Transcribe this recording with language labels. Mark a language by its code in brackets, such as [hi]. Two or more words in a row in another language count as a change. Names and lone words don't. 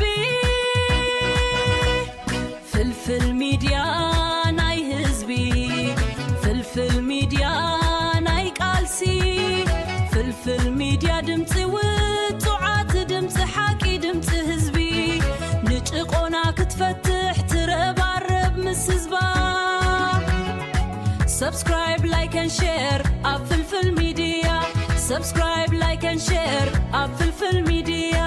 [ti] ድምፂ ህዝቢ ሚድያ ናይ ህዝቢ ፍልፍል ሚድያ ናይ ቃልሲ ፍልፍል ሚድያ ድምፂ ውፅዓት ድምፂ ሓቂ ድምፂ ህዝቢ ንጭቆና ክትፈትሕ ትረባረብ ምስ ህዝባ [en] Subscribe, like and share, up Fulfil Media. Subscribe, like and share, up Fulfil Media.